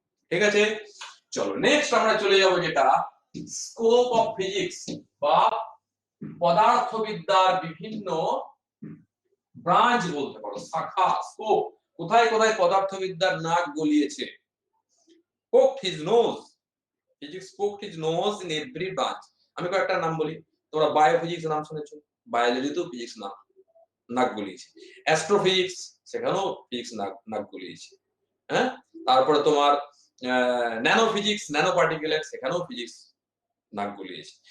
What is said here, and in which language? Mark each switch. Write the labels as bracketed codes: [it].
[bn] ঠিক আছে, চলো নেক্সট আমরা চলে যাব যেটা স্কোপ অফ ফিজিক্স বা পদার্থবিদ্যার বিভিন্ন ব্রাঞ্চ বলতে পারো, শাখা, স্কোপ। কোথায় কোথায় পদার্থবিদ্যার নাক গলিয়েছে। [en] poked his nose, physics poked his nose in every branch. [bn] আমি কয়েকটা নাম বলি, তোমরা বায়োফিজিক্স নাম শুনেছো, বায়োলজিতেও ফিজিক্স নাক গলিয়েছে। অ্যাস্ট্রোফিজিক্স, সেখানেও ফিজিক্স নাক গলিয়েছে। হ্যাঁ, তারপরে তোমার ন্যানো ফিজিক্স, ন্যানো পার্টিকেলের, সেখানেও ফিজিক্স নাক গলিয়েছে।